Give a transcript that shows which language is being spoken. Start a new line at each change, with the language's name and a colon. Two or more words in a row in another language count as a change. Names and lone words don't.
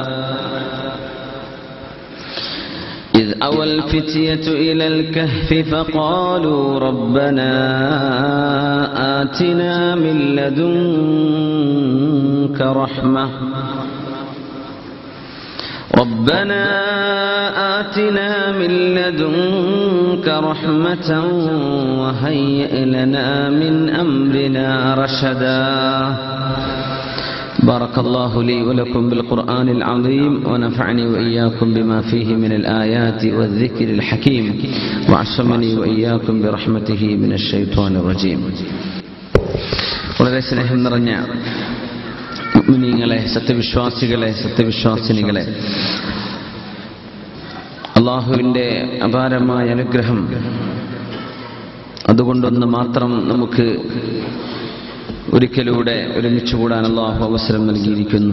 Arabic: إذ أوى الفتية إلى الكهف فقالوا ربنا آتنا من لدنك رحمة ربنا آتنا من لدنك رحمة وهيئ لنا من أمرنا رشدا. بارك الله لي ولكم بالقرآن العظيم ونفعني وإياكم بما فيه من الآيات والذكر الحكيم وعصمني وإياكم برحمته من الشيطان الرجيم.
Malayalam: വളരെ സ്നേഹം നിറഞ്ഞ മുഅ്മിനീങ്ങളെ, സത്യവിശ്വാസികളെ, സത്യവിശ്വാസിനികളെ, അല്ലാഹുവിൻ്റെ അപാരമായ അനുഗ്രഹം അതുകൊണ്ടൊന്ന് മാത്രം നമുക്ക് ഒരിക്കലൂടെ ഒരുമിച്ച് കൂടാൻ അല്ലാഹു അവസരം നൽകിയിരിക്കുന്നു.